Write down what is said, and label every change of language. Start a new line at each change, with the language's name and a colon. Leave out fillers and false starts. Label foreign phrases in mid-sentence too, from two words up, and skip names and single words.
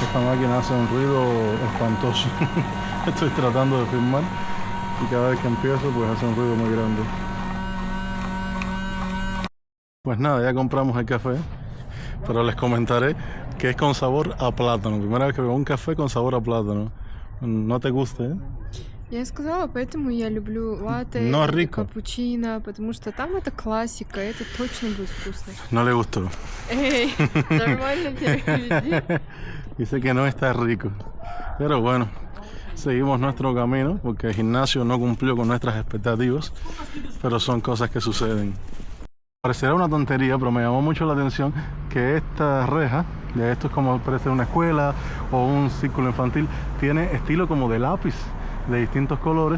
Spanish: Esta máquina hace un ruido espantoso. Estoy tratando de filmar y cada vez que empiezo, pues hace un ruido muy grande. Pues nada, ya compramos el café, pero les comentaré que es con sabor a plátano. Primera vez que veo un café con sabor a plátano. ¿No te gusta, eh?
Russian: Я сказала, поэтому я люблю латте Но и
Spanish: рико.
Russian: капучино, потому что там это классика, это точно будет вкусно.
Spanish: No le gustó.
Russian: Эй, нормально переведи.
Spanish: Dice que no está rico. Pero bueno, seguimos nuestro camino porque el gimnasio no cumplió con nuestras expectativas, pero son cosas que suceden. Parecerá una tontería, pero me llamó mucho la atención que esta reja, de esto es como parece una escuela o un círculo infantil, tiene estilo como de lápiz de distintos colores.